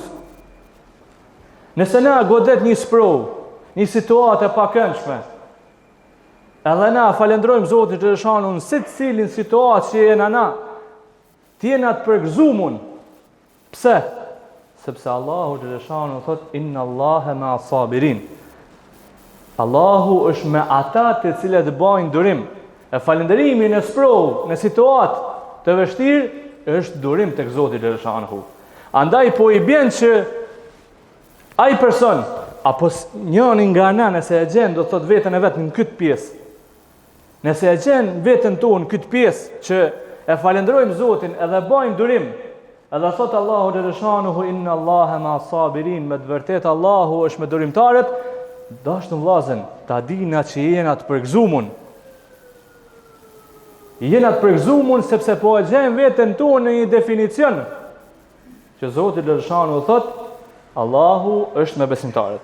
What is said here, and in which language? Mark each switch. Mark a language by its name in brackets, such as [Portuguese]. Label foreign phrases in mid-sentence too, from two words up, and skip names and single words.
[Albanian] Nëse na godet një sprov, një situatë e pakëndshme, edhe na falënderojmë Zotin xhaleshanuhu në secilin situatë që jena na, të jena të përgëzuar. Pse? Sepse Allahu xhaleshanuhu thot [Arabic] إن الله مع الصابرين. [Albanian] Allahu është me ata të cilët bajnë durim. E falënderimi në sprov, në situatë të vështirë është durim tek Zoti xhaleshanuhu. Andaj po i bën që ai person apo njëri nga ana nëse e gjen do thot veten e vet në këtë pjesë. Nëse e gjen veten tonë në këtë pjesë që e falenderojmë Zotin edhe bëjmë durim, edhe thot Allahu xhaleshanuhu [Arabic] إن الله مع الصابرين, [Albanian] me të vërtetë Allahu është me durimtarët, dashur vllazën, ta dina që jena të përgëzuar. Jena të përgëzuar sepse po e gjen veten tonë në një definicion që Zoti xhaleshanuhu thot Allahu është me besimtarët.